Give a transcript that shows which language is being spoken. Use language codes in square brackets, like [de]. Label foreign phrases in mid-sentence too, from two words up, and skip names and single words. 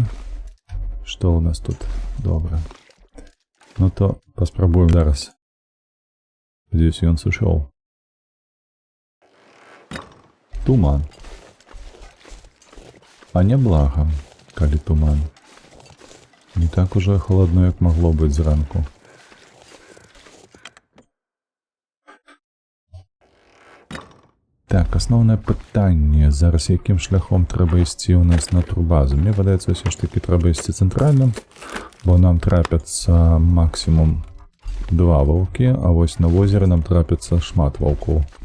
[be] Што ў нас тут? Добра. Ну то паспрабуем зараз. Здесь ён сышоў. Туман. А не блага, калі туман. Не так уже холодно, як могло быць зранку. Так, асноўнае пытанне. Зараз якім шляхом трэба ісці ў нас на турбазу? Мне падаецца, ўсё ж такі трэба ісці цэнтральным, бо нам трапяцца максімум 2 ваўкі, а вось на возеры нам трапіцца шмат ваўкоў.